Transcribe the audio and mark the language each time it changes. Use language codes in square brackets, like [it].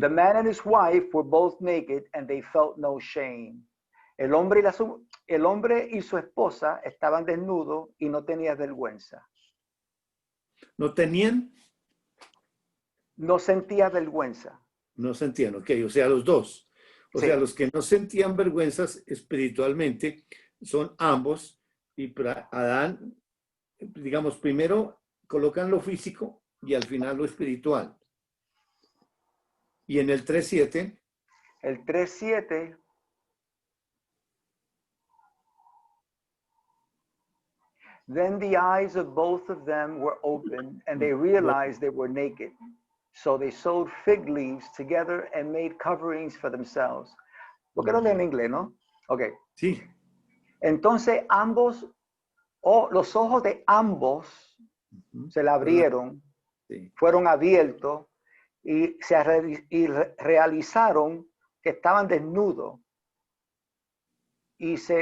[en] The man and his wife were both naked and they felt no shame. [es] El hombre y su esposa estaban desnudos y no tenían vergüenza. ¿no tenían? No sentía vergüenza. No sentían, ok, o sea, los dos. O Sí. sea, los que no sentían vergüenzas espiritualmente son ambos, y para Adán, digamos, primero colocan lo físico y al final lo espiritual. Y en el 3.7, El 3:7. [en] Then the eyes of both of them were opened and they realized they were naked. So they sewed fig leaves together and made coverings for themselves. [es] ¿Por qué no leen en inglés, no? Ok. sí, Entonces los ojos de ambos se le abrieron, sí. fueron abiertos y realizaron que estaban desnudos y